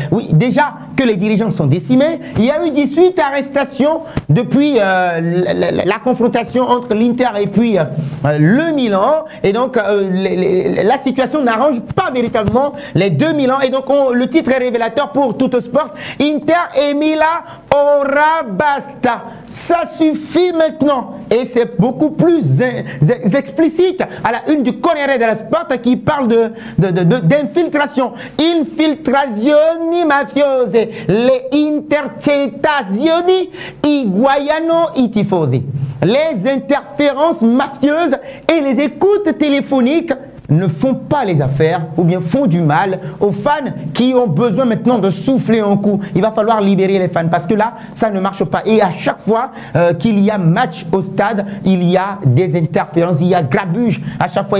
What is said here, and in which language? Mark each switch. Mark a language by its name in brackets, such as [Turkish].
[French] Oui, déjà que les dirigeants sont décimés, il y a eu 18 arrestations depuis la confrontation entre l'Inter et puis le Milan, et donc la situation n'arrange pas véritablement les 2000 ans, et donc le titre est révélateur pour tout sport. [Italian] Inter et Milan ora basta. [French] Ça suffit maintenant, et c'est beaucoup plus explicite à la une du Corriere dello Sport qui parle d'infiltration. [Italian] Infiltrazioni mafiose, le intercettazioni, i guayano, i tifosi. [French] Les interférences mafieuses et les écoutes téléphoniques ne font pas les affaires ou bien font du mal aux fans qui ont besoin maintenant de souffler un coup. Il va falloir libérer les fans parce que là, ça ne marche pas. Et à chaque fois qu'il y a match au stade, il y a des interférences, il y a grabuge à chaque fois.